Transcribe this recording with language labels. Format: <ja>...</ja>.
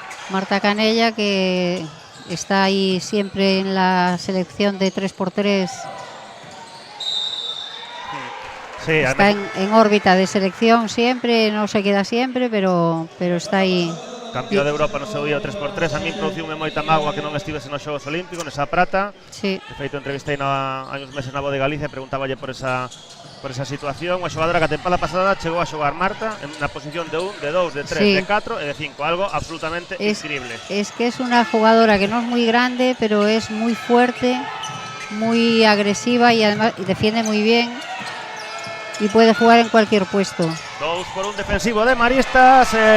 <es>Marta Canella, que está ahí siempre en la selección de 3x3. Sí, Está en órbita de selección siempre, no se queda siempre, pero está ahí.</es> <gl>Campeón de Europa no seu día 3x3. A min produciume moita mágoa que non estivese nos Xogos Olímpicos, nesa prata.</gl> <es>Sí.</es> <gl>De feito, entrevistei hai uns meses na Voz de Galicia e preguntáballe por esa situación. Unha xogadora que a tempada pasada chegou a xogar Marta na posición de 1, de 2, de 3,</gl> <es>sí,</es> <gl>de 4 e de 5, algo absolutamente increíble.</gl> <es>Es que es una jugadora que no es muy grande, pero es muy fuerte, muy agresiva y además defiende muy bien y puede jugar en cualquier puesto. 2 por 1 defensivo de Maristas.</es>